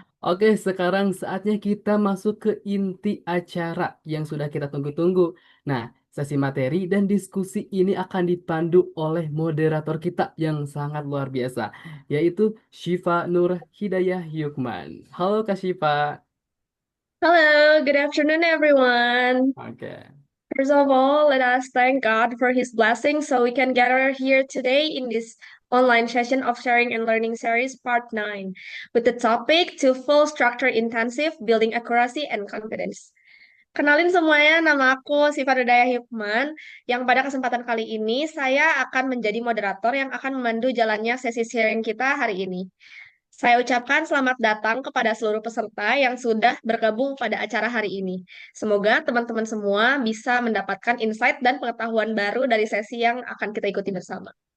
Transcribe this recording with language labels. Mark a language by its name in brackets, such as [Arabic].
[Indonesian] Oke, sekarang saatnya kita masuk ke inti acara yang sudah kita tunggu-tunggu. Nah, sesi materi dan diskusi ini akan dipandu oleh moderator kita yang sangat luar biasa, yaitu Syifa Nur Hidayah Yukman. Halo Kak Syifa. [English] Hello, good afternoon, everyone. Oke. First of all, let us thank God for His blessing so we can gather here today in this online session of Sharing and Learning Series Part 9 with the topic to full structure intensive, building accuracy and confidence. [Indonesian] Kenalin semuanya, nama aku Siva Nurdaya Hikman, yang pada kesempatan kali ini saya akan menjadi moderator yang akan memandu jalannya sesi sharing kita hari ini. Saya ucapkan selamat datang kepada seluruh peserta yang sudah bergabung pada acara hari ini. Semoga teman-teman semua bisa mendapatkan insight dan pengetahuan baru dari sesi yang akan kita ikuti bersama.